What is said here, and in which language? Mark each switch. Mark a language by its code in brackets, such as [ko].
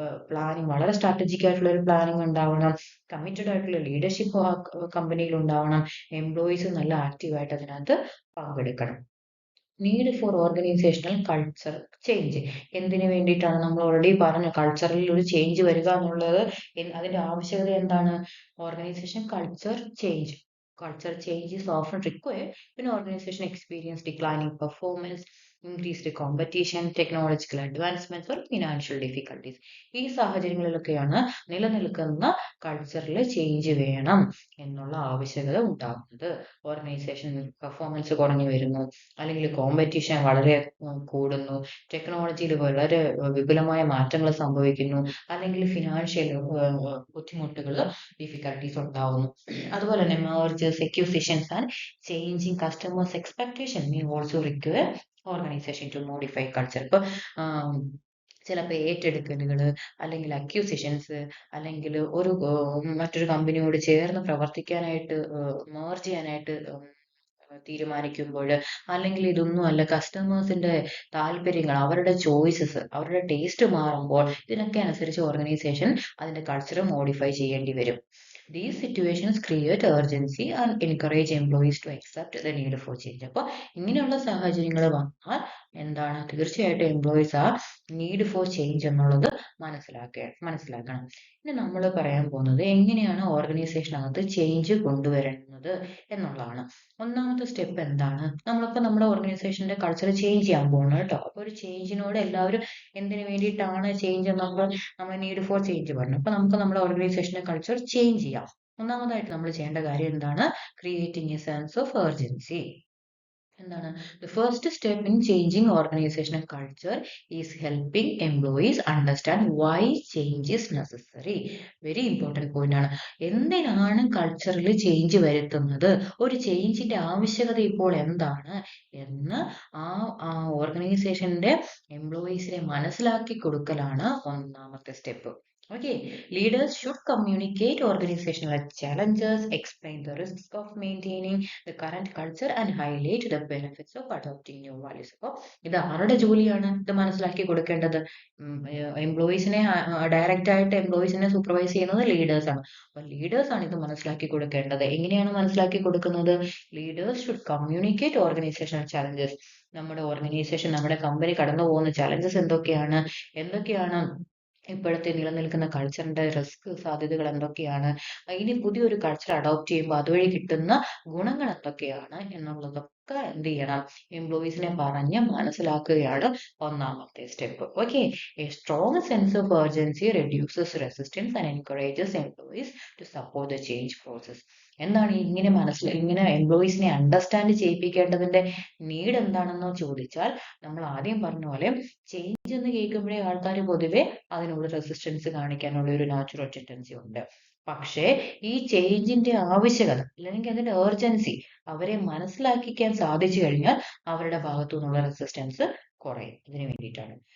[ml] Planning, വളരെ strategic ആയിട്ടുള്ള ഒരു പ്ലാനിങ് ഉണ്ടാവണം, കമ്മിറ്റഡ് ആയിട്ടുള്ള ലീഡർഷിപ്പ് കമ്പനിയിൽ ഉണ്ടാവണം, എംപ്ലോയീസ് നല്ല ആക്റ്റീവായിട്ട് അതിനകത്ത് പങ്കെടുക്കണം. [en] Need for organisational culture change. [ml] എന്തിനു വേണ്ടിയിട്ടാണ്? നമ്മൾ ഓൾറെഡി പറഞ്ഞു, കൾച്ചറിൽ ഒരു ചേഞ്ച് വരിക എന്നുള്ളത് അതിന്റെ ആവശ്യകത എന്താണ്? [en] Organisation culture change. Culture change is often required when organization experience declining performance, increased competition, technological advancements or financial difficulties. [ml] ഈ സാഹചര്യങ്ങളിലൊക്കെയാണ് നിലനിൽക്കുന്ന കൾച്ചറിൽ ചേഞ്ച് വേണം എന്നുള്ള ആവശ്യകത ഉണ്ടാകുന്നത്. ഓർഗനൈസേഷൻ പെർഫോമൻസ് കുറഞ്ഞു വരുന്നു, അല്ലെങ്കിൽ കോമ്പറ്റീഷൻ വളരെ കൂടുന്നു, ടെക്നോളജിയിൽ വളരെ വിപുലമായ മാറ്റങ്ങൾ സംഭവിക്കുന്നു, അല്ലെങ്കിൽ ഫിനാൻഷ്യൽ ബുദ്ധിമുട്ടുകൾ, ഡിഫിക്കൽട്ടീസ് ഉണ്ടാവുന്നു. അതുപോലെ തന്നെ [en] mergers, acquisitions and changing customers' expectation may also require organization to modify culture. [ml] ഇപ്പോൾ ചിലപ്പോൾ ഏറ്റെടുക്കലുകൾ, അല്ലെങ്കിൽ അക്യൂസിഷൻസ്, അല്ലെങ്കിൽ മറ്റൊരു കമ്പനിയോട് ചേർന്ന് പ്രവർത്തിക്കാനായിട്ട്, മേർജ് ചെയ്യാനായിട്ട് തീരുമാനിക്കുമ്പോൾ, അല്ലെങ്കിൽ ഇതൊന്നും അല്ല, കസ്റ്റമേഴ്സിന്റെ താല്പര്യങ്ങൾ, അവരുടെ ചോയ്സസ്, അവരുടെ ടേസ്റ്റ് മാറുമ്പോൾ ഇതിനൊക്കെ അനുസരിച്ച് ഓർഗനൈസേഷൻ അതിന്റെ കൾച്ചർ മോഡിഫൈ ചെയ്യേണ്ടി വരും. [en] These situations create urgency and encourage employees to accept the need for change. [ml] അപ്പോൾ ഇങ്ങനെയുള്ള സാഹചര്യങ്ങൾ വന്നാൽ എന്താണ്? തീർച്ചയായിട്ടും എംപ്ലോയീസ് ആ നീഡ് ഫോർ ചേഞ്ച് എന്നുള്ളത് മനസ്സിലാക്കണം. ഇനി നമ്മൾ പറയാൻ പോകുന്നത് എങ്ങനെയാണ് ഓർഗനൈസേഷനകത്ത് ചേഞ്ച് കൊണ്ടുവരുന്നത് എന്നുള്ളതാണ്. ഒന്നാമത്തെ സ്റ്റെപ്പ് എന്താണ്? നമ്മളിപ്പോൾ നമ്മുടെ ഓർഗനൈസേഷന്റെ കൾച്ചർ ചേഞ്ച് ചെയ്യാൻ പോകുന്നു കേട്ടോ. അപ്പോൾ ഒരു ചേഞ്ചിനോട് എല്ലാവരും എന്തിനു വേണ്ടിയിട്ടാണ് ചേഞ്ച് നമ്മൾ നീഡ് ഫോർ ചേഞ്ച് പറഞ്ഞു. അപ്പൊ നമുക്ക് നമ്മുടെ ഓർഗനൈസേഷന്റെ കൾച്ചർ ചേഞ്ച് ചെയ്യാം. ഒന്നാമതായിട്ട് നമ്മൾ ചെയ്യേണ്ട കാര്യം എന്താണ്? [en] Creating a sense of urgency. [ml] എന്താണ്? [en] The first step in changing organizational culture is helping employees understand why change is necessary. Very important point ആണ്. [ml] എന്തിനാണ് കൾച്ചറിൽ ചേഞ്ച് വരുത്തുന്നത്, ഒരു ചേഞ്ചിന്റെ ആവശ്യകത ഇപ്പോൾ എന്താണ് എന്ന് ആ ഓർഗനൈസേഷന്റെ എംപ്ലോയീസിനെ മനസ്സിലാക്കി കൊടുക്കലാണ് ഒന്നാമത്തെ step. [en] Okay, leaders should communicate organizational challenges, explain the risks of maintaining the current culture and highlight the benefits of adopting new values. [ml] അപ്പോൾ ഇത് ആരുടെ ജോലിയാണ് ഇത് മനസ്സിലാക്കി കൊടുക്കേണ്ടത്? എംപ്ലോയീസിനെ ഡയറക്റ്റ് ആയിട്ട് എംപ്ലോയീസിനെ സൂപ്പർവൈസ് ചെയ്യുന്നത് ലീഡേഴ്സ് ആണ്. അപ്പോൾ ലീഡേഴ്സ് ആണ് ഇത് മനസ്സിലാക്കി കൊടുക്കേണ്ടത്. എങ്ങനെയാണ് മനസ്സിലാക്കി കൊടുക്കുന്നത്? [en] Leaders should communicate organisational challenges. [ml] നമ്മുടെ ഓർഗനൈസേഷൻ, നമ്മുടെ കമ്പനി കടന്നു പോകുന്ന ചലഞ്ചസ് എന്തൊക്കെയാണ് ഇപ്പോഴത്തെ നിലനിൽക്കുന്ന കൾച്ചറിന്റെ റിസ്ക് സാധ്യതകൾ എന്തൊക്കെയാണ്, ഇനി പുതിയൊരു കൾച്ചർ അഡോപ്റ്റ് ചെയ്യുമ്പോൾ അതുവഴി കിട്ടുന്ന ഗുണങ്ങൾ എന്തൊക്കെയാണ് എന്നുള്ളതൊക്കെ എന്ത് ചെയ്യണം, എംപ്ലോയീസിനെ പറഞ്ഞ് മനസ്സിലാക്കുകയാണ് ഒന്നാമത്തെ step. [en] Okay, a strong sense of urgency reduces resistance and encourages employees to support the change process. [ml] എന്താണ് ഇങ്ങനെ എംപ്ലോയീസിനെ അണ്ടർസ്റ്റാൻഡ് ചെയ്യിപ്പിക്കേണ്ടതിന്റെ നീഡ് എന്താണെന്ന് ചോദിച്ചാൽ, നമ്മൾ ആദ്യം പറഞ്ഞ പോലെ ചേഞ്ച് എന്ന് കേൾക്കുമ്പോഴേ ആൾക്കാർ പൊതുവെ അതിനോട് റെസിസ്റ്റൻസ് കാണിക്കാനുള്ള ഒരു നാച്ചുറൽ ടെൻഡൻസി ഉണ്ട്. പക്ഷേ ഈ ചേഞ്ചിന്റെ ആവശ്യകത അല്ലെങ്കിൽ അതിന്റെ ഏർജൻസി അവരെ മനസ്സിലാക്കിക്കാൻ സാധിച്ചു കഴിഞ്ഞാൽ അവരുടെ ഭാഗത്തു നിന്നുള്ള റെസിസ്റ്റൻസ് കുറയും. ഇതിനു വേണ്ടിയിട്ടാണ്.